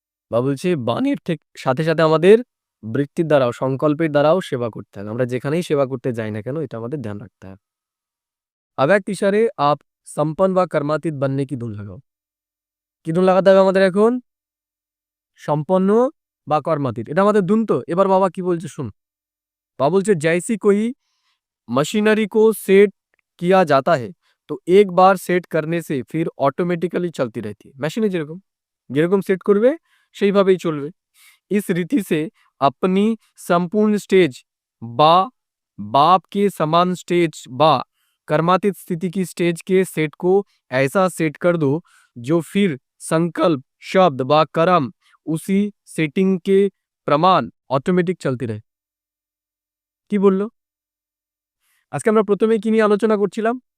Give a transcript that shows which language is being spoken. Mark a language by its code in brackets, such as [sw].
[bn] বাবা বলছে বাণীর ঠিক সাথে সাথে আমাদের বৃত্তির দ্বারাও সংকল্পের দ্বারাও সেবা করতে হবে। আমরা যেখানেই সেবা করতে যাই না কেন এটা আমাদের ধ্যান রাখতে হবে। [hi] अब एक इशारे आप संपन्न व कर्मातीत बनने की धुन लगाओ। [bn] কি ধুন লাগাতে হবে আমাদের এখন? সম্পন্ন বা কর্মাতীত, এটা আমাদের ধুন। তো এবার বাবা কি বলছে শুন। [hi] बाबा बोलছে जैसी कोई मशीनरी को सेट किया जाता है तो एक बार सेट करने से फिर ऑटोमेटिकली चलती रहती है। [bn] মেশিনে যেরকম যেরকম সেট করবে সেইভাবেই চলবে। [hi] इस रीति से अपनी संपूर्ण स्टेज बा बाप के समान स्टेज बा कर्मातीत स्थिति की स्टेज के सेट को ऐसा सेट कर दो जो फिर संकल्प शब्द व कर्म उसी सेटिंग के प्रमाण ऑटोमेटिक चलती रहे। [bn] কি বললো? আজকে আমরা প্রথমে কি নিয়ে আলোচনা করছিলাম?